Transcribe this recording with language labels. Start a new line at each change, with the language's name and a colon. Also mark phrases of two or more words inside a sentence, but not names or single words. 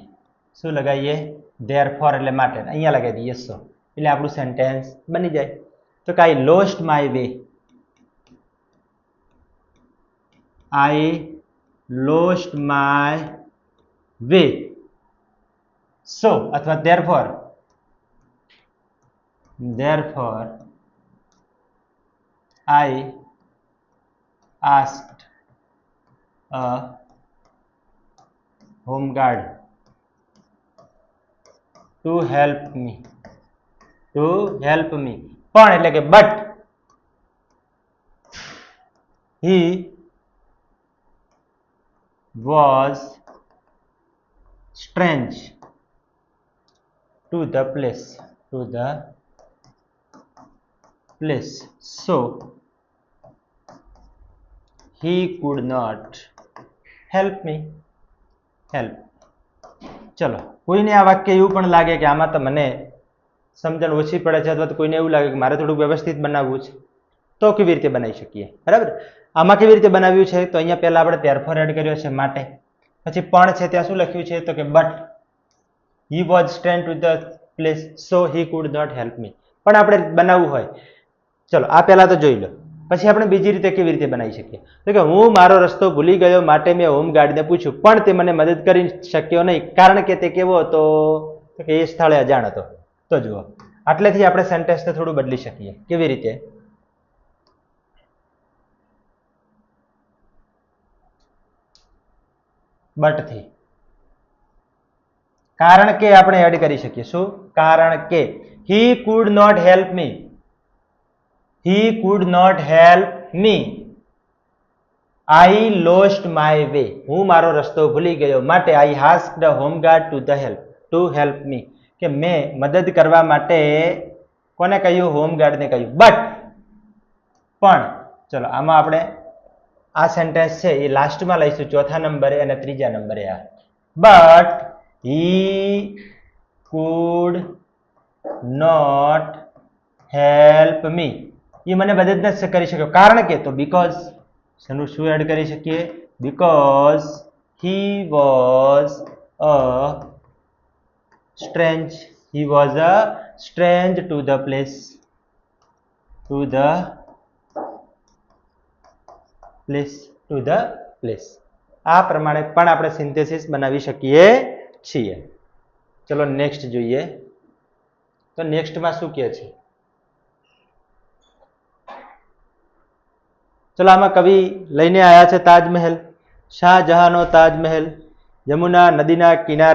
Gujarati: શું લગાવીએ? ધેરફોર એટલે માટે. અહીંયા લગાવી દઈએ સો, એટલે આપણું સેન્ટેન્સ બની જાય. તો કે
English: I lost my way, I lost my way, so અથવા therefore I asked a home guard to help me.
Gujarati: પણ એટલે કે
English: but he was strange to the place, so he could not help me.
Gujarati: ચલો, કોઈને આ વાક્ય એવું પણ લાગે કે આમાં તો મને સમજણ ઓછી પડે છે, અથવા તો કોઈને એવું લાગે કે મારે થોડુંક વ્યવસ્થિત બનાવવું છે, તો કેવી રીતે બનાવી શકીએ? બરાબર. આમાં કેવી રીતે બનાવ્યું છે? તો અહીંયા પહેલા આપણે
English: therefore add
Gujarati: કર્યો છે માટે, પછી પણ છે ત્યાં શું લખ્યું છે? તો કે
English: but he was strange to the place, so he could not help me.
Gujarati: પણ આપણે બનાવવું હોય, ચલો આ પહેલા તો જોઈ લો, પછી આપણે બીજી રીતે કેવી રીતે બનાવી શકીએ? તો કે હું મારો રસ્તો ભૂલી ગયો, માટે મેં હોમગાર્ડને પૂછ્યું, પણ તે મને મદદ કરી શક્યો નહીં, કારણ કે તે કેવો હતો? તો કે એ સ્થળે અજાણ હતો. તો જુઓ, આટલેથી આપણે સેન્ટેન્સને થોડું બદલી શકીએ. કેવી રીતે? બટ થી કારણ કે આપણે એડ કરી શકીએ. શું? કારણ કે
English: he could not help me, I lost my way,
Gujarati: હું મારો રસ્તો ભૂલી ગયો, માટે
English: I asked the home guard to help me,
Gujarati: કે મેં મદદ કરવા માટે કોને કહ્યું? હોમગાર્ડને કહ્યું. બટ પણ ચલો આમાં આપણે આ સેન્ટેન્સ છે એ લાસ્ટમાં લઈશું, ચોથા નંબરે અને ત્રીજા નંબરે.
English: આ બટ he could not help me,
Gujarati: એ મને મદદ નથી કરી શક્યો, કારણ કે તો બીકોઝ શું એડ કરી શકીએ?
English: બીકોઝ he was a strange to the place,
Gujarati: આ પ્રમાણે પણ આપણે સિન્થેસિસ બનાવી શકીએ છીએ. ચલો નેક્સ્ટ જોઈએ. તો નેક્સ્ટમાં શું કહે છે? ચલો આમાં કવિ લઈને આવ્યા છે તાજમહેલ, શાહજહાંનો તાજમહેલ, યમુના નદીના કિનારે.